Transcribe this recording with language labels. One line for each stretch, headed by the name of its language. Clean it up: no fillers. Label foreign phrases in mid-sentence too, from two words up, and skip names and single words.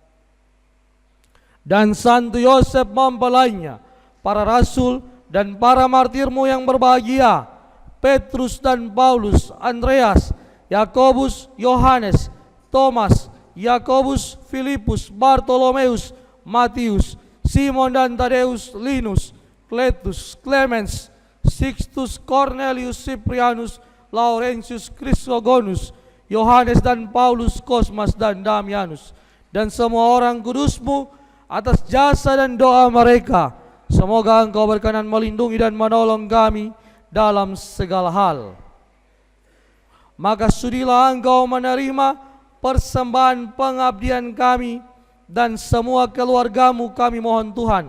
Indonesian: Dan Santo Yosef mempelainya, para rasul dan para martirmu yang berbahagia, Petrus dan Paulus, Andreas, Yakobus, Yohanes, Thomas, Yakobus, Filipus, Bartolomeus, Matius, Simon dan Tadeus, Linus, Cletus, Clemens, Sixtus, Cornelius, Cyprianus, Laurentius, Chrysogonus, Yohanes dan Paulus, Kosmas dan Damianus, dan semua orang kudusmu atas jasa dan doa mereka. Semoga Engkau berkenan melindungi dan menolong kami dalam segala hal. Maka sudilah Engkau menerima persembahan pengabdian kami dan semua keluargamu, kami mohon Tuhan.